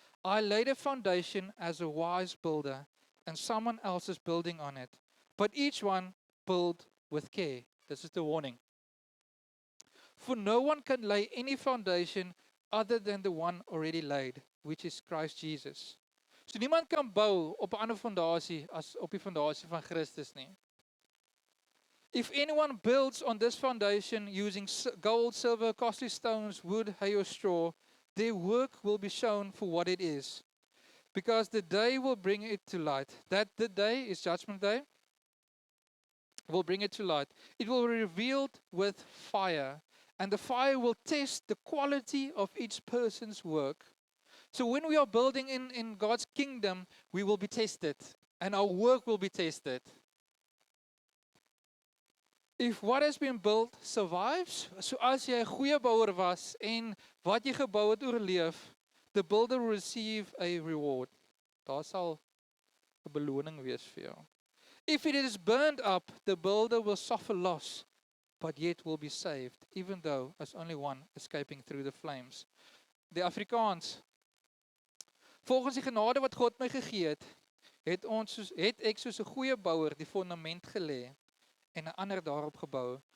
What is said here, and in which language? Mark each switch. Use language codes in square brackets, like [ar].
[en] I laid a foundation as a wise builder, and someone else is building on it. But each one build with care. This is the warning. For no one can lay any foundation other than the one already laid, which is Christ Jesus. [af] So niemand kan bou op 'n ander fondasie as op die fondasie van Christus nie. [en] If anyone builds on this foundation using gold, silver, costly stones, wood, hay, or straw, their work will be shown for what it is, because the day will bring it to light. That the day is Judgment Day. Will bring it to light. It will be revealed with fire, and the fire will test the quality of each person's work. So when we are building in God's kingdom, we will be tested, and our work will be tested. If what has been built survives, [af] so as jy 'n goeie bouer was en wat jy gebou het oorleef, [en] the builder will receive a reward. [af] Daar sal 'n beloning wees vir jou. [en] If it is burned up, the builder will suffer loss, but yet will be saved, even though as only one escaping through the flames. [af] Die Afrikaans. Volgens die genade wat God my gegee het, het ek soos 'n goeie bouer die fondament gelê en 'n ander daarop gebou.